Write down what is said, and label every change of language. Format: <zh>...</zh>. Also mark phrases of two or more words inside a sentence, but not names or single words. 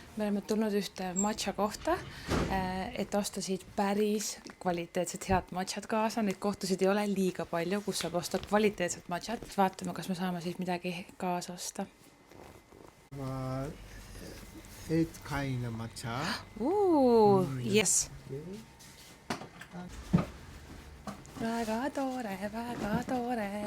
<et>oleme tulnud ühte matša kohta, et osta siit päris kvaliteetset head matšat kaasa. Neid kohtusid ei ole liiga palju, kus saab osta kvaliteetset matšat. Vaatame, kas me saame siit midagi kaasa osta.</et> <en>8 kind of matcha. Yes.</en> <et>Väga tore.</et>